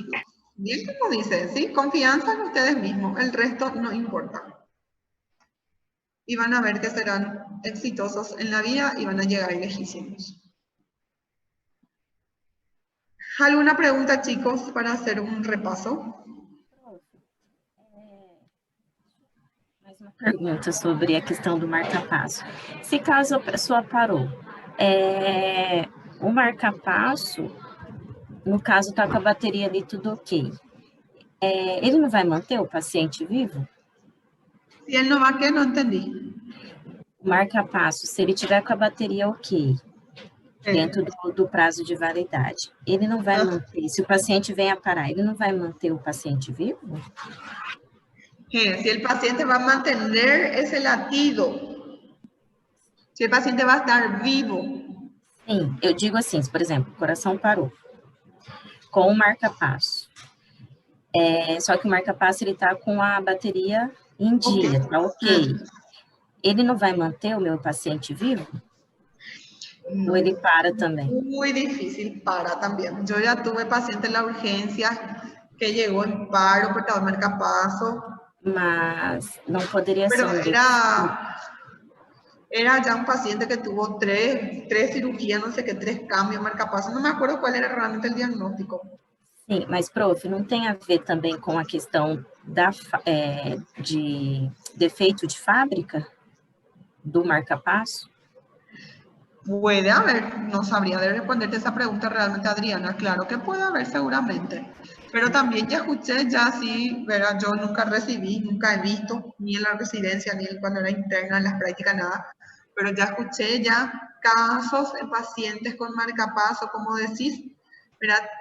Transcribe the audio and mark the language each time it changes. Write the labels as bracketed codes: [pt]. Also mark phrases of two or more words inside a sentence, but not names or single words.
[es] Bien, como dice, ¿sí? Confianza en ustedes mismos, el resto no importa. Y van a ver que serán exitosos en la vida y van a llegar lejísimos. ¿Alguna pregunta, chicos, para hacer un repaso? [pt] Mais uma pergunta sobre a questão do marca-passo. Se caso a pessoa parou, o marca-passo, no caso, está com a bateria ali tudo ok, ele não vai manter o paciente vivo? [es] Si él no va, ¿qué? No entendí. [pt] O marca-passo, se ele tiver com a bateria ok, dentro do prazo de validade, ele não vai manter, se o paciente vem a parar, ele não vai manter o paciente vivo? [es] Si el paciente va a mantener ese latido, si el paciente va a estar vivo. [pt] Sim, eu digo assim, por exemplo, o coração parou, com o marca-passo. Só que o marca-passo, ele está com a bateria em dia, tá ok. Ele não vai manter o meu paciente vivo? [es] No, [pt] ¿O ele para também? [es] Muy difícil, para también. Yo ya tuve paciente en la urgencia que llegó en paro, portador marcapaso. [pt] Mas não poderia [es] Pero ser era ya un paciente que tuvo tres cirugías, no sé qué, 3 cambios marcapaso. No me acuerdo cuál era realmente el diagnóstico. [pt] Sim, mas, prof, não tem a ver também com a questão de defeito de fábrica do marca-passo? [es] Puede haber, no sabría de responderte esa pregunta realmente, Adriana. Claro que puede haber seguramente. Pero también ya escuché, ya sí, ¿verdad? Yo nunca recibí, nunca he visto, ni en la residencia, ni cuando era interna, en las prácticas, nada. Pero ya escuché ya casos en pacientes con marcapaso, como decís, ¿verdad?